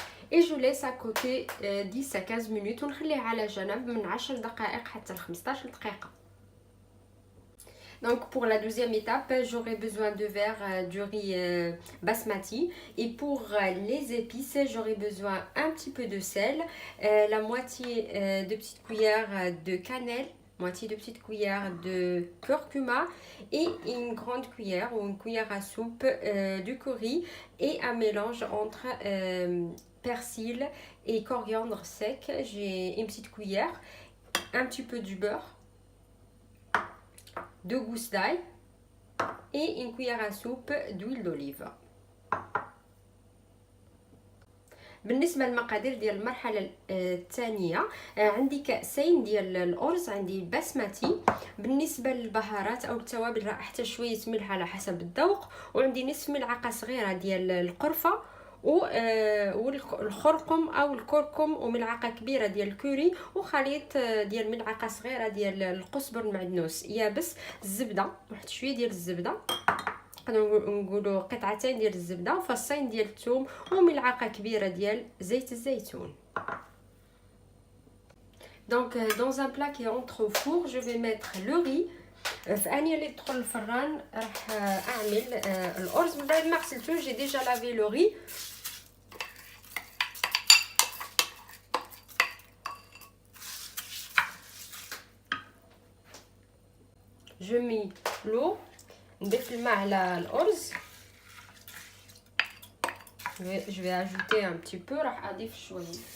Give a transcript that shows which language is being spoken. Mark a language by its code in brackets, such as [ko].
[fr] Et je laisse à côté 10 à 15 minutes [ar] ونخليه على جنب من 10 دقائق حتى ل 15 دقيقة. [fr] Donc pour la deuxième étape, j'aurai besoin de verre du riz basmati, et pour les épices, j'aurai besoin un petit peu de sel, la moitié de petite cuillère de cannelle, moitié de petite cuillère de curcuma et une grande cuillère ou une cuillère à soupe du curry, et un mélange entre persil et coriandre sec. J'ai une petite cuillère, un petit peu du beurre, 2 gousses d'ail et une cuillère à soupe d'huile d'olive. [ar] بالنسبه للمقادير ديال المرحله الثانيه، عندي كاسين ديال الارز، عندي بسمتي. بالنسبه للبهارات او التوابل راح احتاج شويه ملح على حسب الذوق، وعندي نصف ملعقه صغيره ديال القرفه والخرقم او الكركم، وملعقه كبيره ديال الكوري، وخليط ديال ملعقه صغيره ديال القزبر المعدنوس يابس، الزبده، واحد شويه ديال الزبده، نقولوا قطعتين ديال الزبده، وفصين ديال الثوم، وملعقه كبيره ديال زيت الزيتون. Donc dans un plat qui entre au four, je vais mettre le riz. في انيه اللي تدخل الفران راح اعمل الارز. من بعد ما غسلته [fr] جي ديجا لافي لو ري. Je mets l'eau. [ar] نضيف الماء على الارز [fr] Je vais ajouter un petit peu. [ar] راح أضيف شوية.